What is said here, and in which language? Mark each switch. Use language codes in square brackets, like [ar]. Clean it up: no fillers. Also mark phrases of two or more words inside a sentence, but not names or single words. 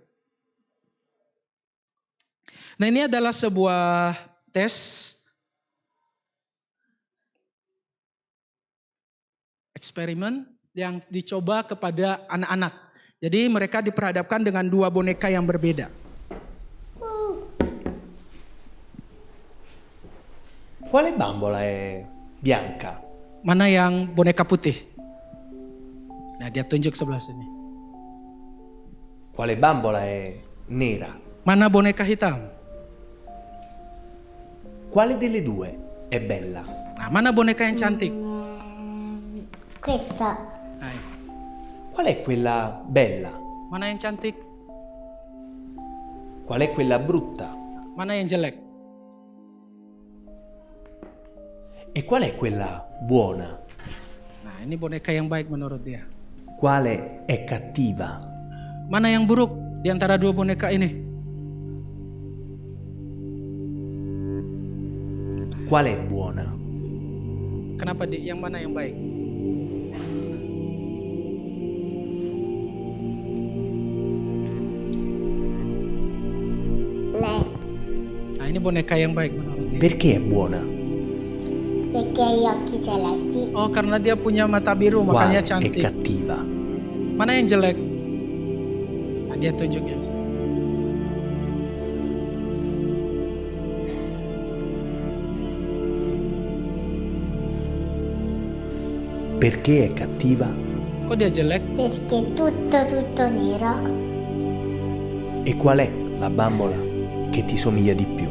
[id] Nah ini adalah sebuah tes eksperimen yang dicoba kepada anak-anak. Jadi mereka diperhadapkan dengan dua boneka yang berbeda. [it] Quale bambola è bianca? [id] Mana yang boneka putih? Nah dia tunjuk sebelah sini. [it] Quale bambola è nera? [id] Mana boneka hitam? [it] Quale delle due è bella? [id] Nah mana boneka yang cantik? [it] Questa. [id] Nah, [it] Qual è quella bella? [id] mana yang cantik? [it] Qual è quella brutta? [id] Mana yang jelek? [it] E qual è quella buona? [id] Nah ini boneka yang baik menurut dia. [it] Quale è cattiva? [id] Mana yang buruk di antara dua boneka ini? [it] Qual è buona? [id] Kenapa yang mana yang baik? [it] Lei. [id] Nah ini boneka yang baik menurut dia. [it] Perché è buona? Perché ha gli occhi celesti. [id] Oh karena dia punya mata biru [it] Quale [id] makanya [it] è [id] cantik. [it] cattiva? [id] Mana yang jelek? Nah, dia tunjuk ya. [it] Perché è cattiva? [id] Kok dia jelek? [it] Perché è tutto nero. E qual è la bambola che ti somiglia di più?